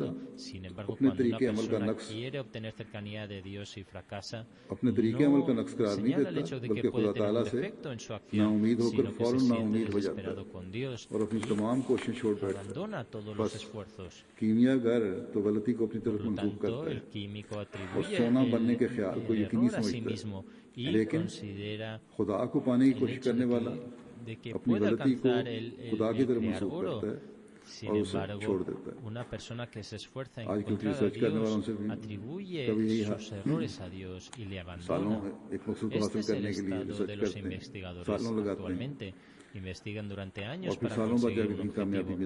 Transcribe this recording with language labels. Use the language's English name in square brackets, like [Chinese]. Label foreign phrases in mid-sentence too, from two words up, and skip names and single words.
[Urdu] اپنے طریقِ عمل کا نقص قرار نہیں دیتا بلکہ خدا تعالیٰ سے ناامید ہو کر فوراً ناامید ہو جاتا ہے اور اپنی تمام کوشش چھوڑ بیٹھتا ہے. بس کیمیاگر تو غلطی کو اپنی طرف منسوب کرتا ہے اور سونا بننے کے خیال کو یقینی سمجھتا ہے. لیکن خدا کو پانے کی کوشش کرنے والا [Spanish] de que puede alcanzar el crear oro. Sin embargo, una persona que se esfuerza en encontrar a Dios atribuye sus errores a Dios y le abandona. Este es el estado de los investigadores actualmente. Investigan durante años para conseguir un objetivo.